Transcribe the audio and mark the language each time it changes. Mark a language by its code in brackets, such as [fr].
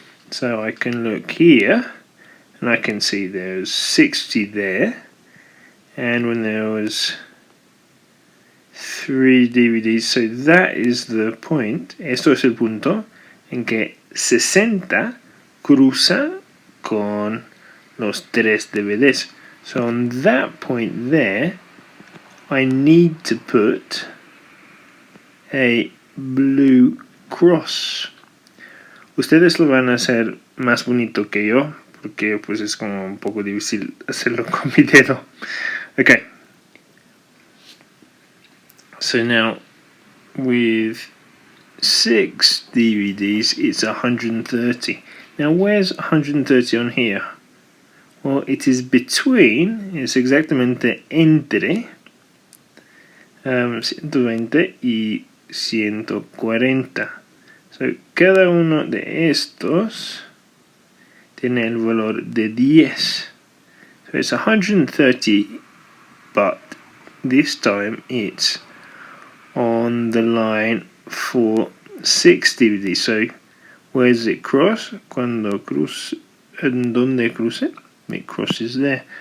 [en] So I can look here and I can see there's 60 there, and when there was 3 DVDs, so that is the point, [es] esto es el punto en que 60 cruza con los 3 DVDs. [en] So on that point there, I need to put a blue cross. [es] Ustedes lo van a hacer más bonito que yo, porque pues es como un poco difícil hacerlo con mi dedo. [en] Okay. So now, with 6 DVDs, it's 130. Now where's 130 on here? Well, it is between, [es] es exactamente entre 120 y 140. [en] So, [es] cada uno de estos tiene el valor de 10. [en] So it's 130, but this time it's on the line for 6 DVDs. So where does it cross? [es] Cuando cruce, en donde cruce, [en] it crosses there.